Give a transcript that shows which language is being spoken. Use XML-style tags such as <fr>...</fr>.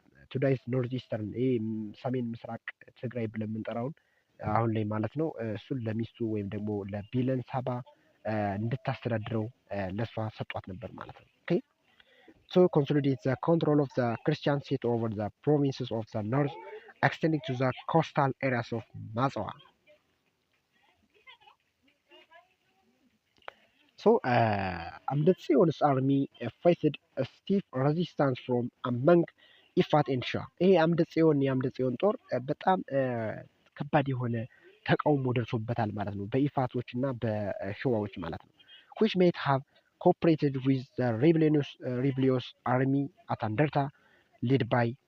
<en>ቱ ዳይስ ኖርት ኢስተርን</en> <am>ሰሜን ምስራቅ ትግራይ ብለን የምንጠራውን አሁን ላይ ማለት ነው እሱን ለሚስቱ ወይም ደግሞ ለቢለን ሳባ እንድታስተዳድረው ለሷ ሰጧት ነበር ማለት ነው። ኦኬ</am> <en>to consolidate the control of the Christian state over the provinces of the north extending to the coastal areas of Mazawa. So, Amdetsion's army faced a stiff resistance from among ኢፋት ኤንድ ሸዋ።</en> <am>ይሄ የአምደጽዮን ጦር በጣም ከባድ የሆነ ተቃውሞ ደርሶበታል ማለት ነው፣ በኢፋቶች እና በሸዋዎች ማለት ነው።</am> <en>which may have cooperated with the rebellious army at Anderta led by</en>